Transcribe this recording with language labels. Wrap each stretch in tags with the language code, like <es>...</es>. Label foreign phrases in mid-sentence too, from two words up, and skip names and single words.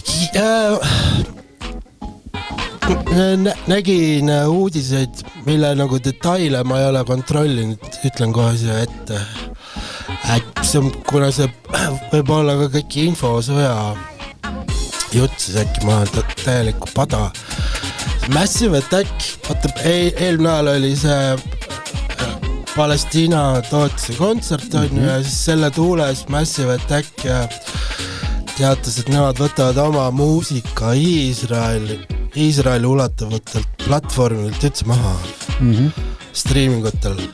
<et>Nägin uudiseid, mille nagu detaile ma ei ole kontrollinud, ütlen kohe siia ette. Kuna see võib olla ka kõik infosõja jutt, siis äkki ma olen täielikku pada. Massive Attack, eelmine ajal oli see Palestiina toetuse kontsert on ja siis selle tuules Massive Attack teatas, et nemad võtavad oma muusika Iisraeli ulatavatelt platvormilt üldse maha streamingutel.</et>